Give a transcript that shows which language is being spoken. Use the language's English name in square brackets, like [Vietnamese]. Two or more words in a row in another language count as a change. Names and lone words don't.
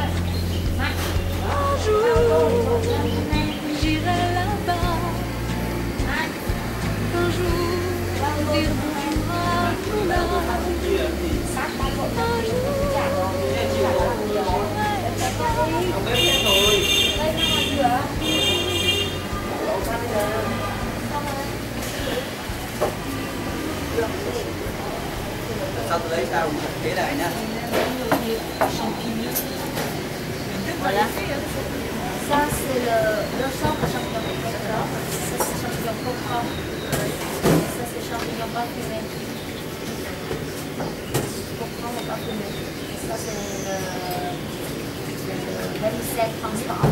[French] Un jour, j'irai là-bas, un jour, dire bonjour à ton âme. [Vietnamese] Sao tôi lấy sao thế này nha. [French] Voilà. Ça, c'est le centre champignon. D'accord. Ça, c'est champignon coco. Ça, c'est champignon parfumé. Coco parfumé. Ça, c'est le vermicelle transparent.